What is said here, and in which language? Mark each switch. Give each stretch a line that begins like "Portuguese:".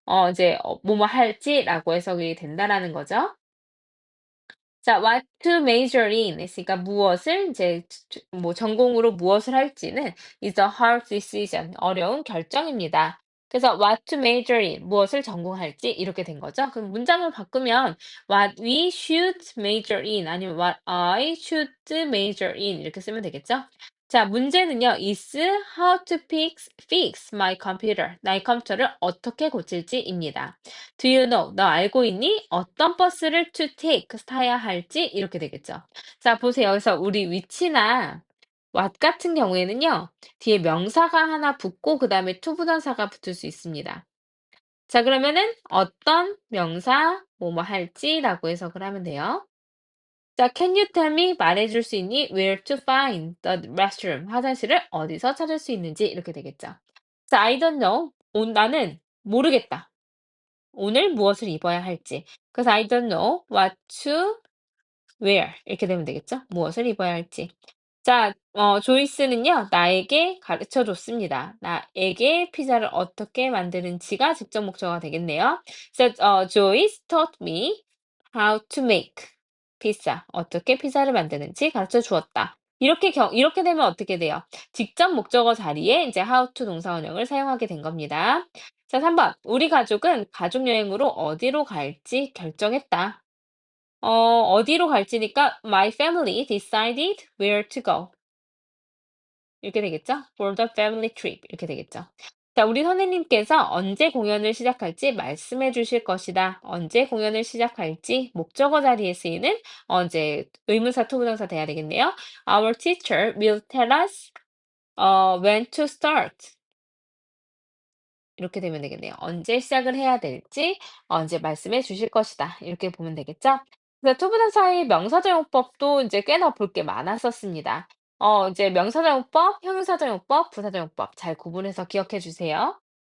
Korean: 이제 뭐뭐 할지라고 해석이 된다라는 거죠. 자,
English: what to major in
Korean: 있으니까 무엇을 이제 뭐 전공으로 무엇을 할지는
English: is a hard decision
Korean: 어려운 결정입니다. 그래서
English: what to major in
Korean: 무엇을 전공할지 이렇게 된 거죠. 그럼 문장을 바꾸면
English: what we should major in
Korean: 아니면
English: what I should major in
Korean: 이렇게 쓰면 되겠죠. 자, 문제는요.
English: is how to fix my computer.
Korean: 나의 컴퓨터를 어떻게 고칠지입니다.
English: Do you know?
Korean: 너 알고 있니? 어떤 버스를
English: to take,
Korean: 타야 할지 이렇게 되겠죠. 자, 보세요. 여기서 우리 위치나 what 같은 경우에는요. 뒤에 명사가 하나 붙고 그다음에 투부정사가 붙을 수 있습니다. 자, 그러면은 어떤 명사 뭐뭐 할지라고 해석을 하면 돼요.
English: 자, can you tell me?
Korean: 말해줄 수 있니?
English: Where to find the restroom?
Korean: 화장실을 어디서 찾을 수 있는지 이렇게 되겠죠.
English: 자, I don't know.
Korean: 나는 모르겠다. 오늘 무엇을 입어야 할지. 그래서
English: I don't know what to wear.
Korean: 이렇게 되면 되겠죠? 무엇을 입어야 할지. 자, 조이스는요, 나에게 가르쳐 줬습니다. 나에게 피자를 어떻게 만드는지가 직접 목적어가 되겠네요. 그래서,
English: Joyce taught me how to make pizza.
Korean: 어떻게 피자를 만드는지 가르쳐 주었다. 이렇게 되면 어떻게 돼요? 직접 목적어 자리에 이제 how to 동사원형을 사용하게 된 겁니다. 자, 3번. 우리 가족은 가족 여행으로 어디로 갈지 결정했다. 어디로 갈지니까
English: my family decided where to go.
Korean: 이렇게 되겠죠?
English: For the family trip.
Korean: 이렇게 되겠죠. 자, 우리 선생님께서 언제 공연을 시작할지 말씀해 주실 것이다. 언제 공연을 시작할지 목적어 자리에 쓰이는 이제 의문사 투부정사 돼야 되겠네요.
English: Our teacher will tell us when to start.
Korean: 이렇게 되면 되겠네요. 언제 시작을 해야 될지 언제 말씀해 주실 것이다. 이렇게 보면 되겠죠? 그래서 투부정사의 명사적용법도 이제 꽤나 볼 게 많았었습니다. 이제 명사적용법, 형용사적용법, 부사적용법 잘 구분해서 기억해 주세요.